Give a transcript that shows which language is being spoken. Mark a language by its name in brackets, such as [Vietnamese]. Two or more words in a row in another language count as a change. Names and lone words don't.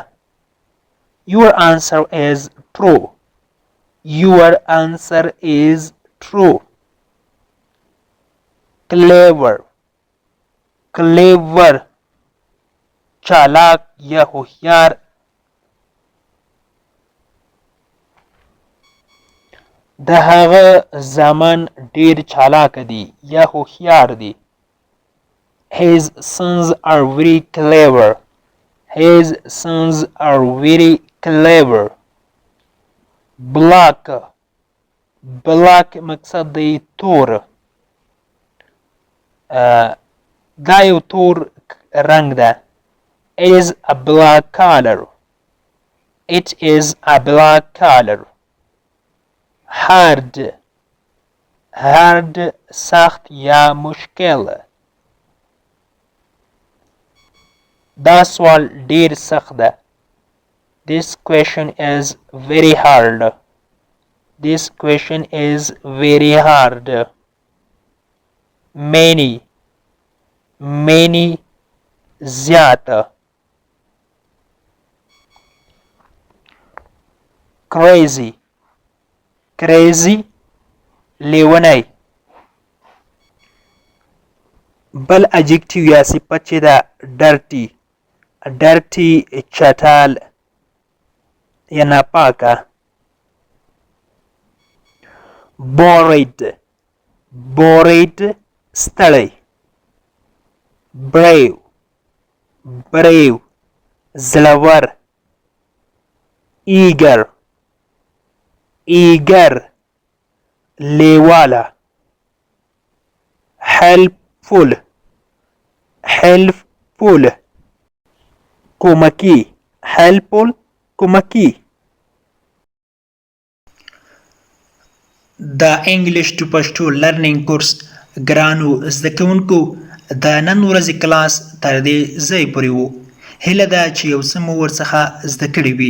[English] Your answer is true. Your answer is true. Clever. Clever. [Pashto] چالاک یا هوښیار. د هغه زامن ډېر چالاک دي یا هوښیار دي. [English] His sons are very clever. His sons are very clever. Black. Black [Pashto] مقصد دی تور. دا یو تور رنګ ده. [English] It is a black color. It is a black color. Hard. Hard [Pashto] سخت یا مشکل. دا سوال ډیر سخت ده. [English] This question is very hard. This question is very hard. Many. Many زیات. Crazy. Crazy لیونی. [Pashto] بل adjective یا صفت چې ده dirty. dirty چټال یا ناپاکه. [English] bored. bored ستړی. brave. [Pashto] brave زړور. [English] eager. eager لیواله. helpful. helpful کومکی. helpful کومکی. [Pashto] د [English] English to Pashto learning course [Pashto] ګرانو زده کوونکو د نن ورځې کلاس تر دې ځای پورې و. هیله ده چې یو څه مو ورڅخه زده کړي وي.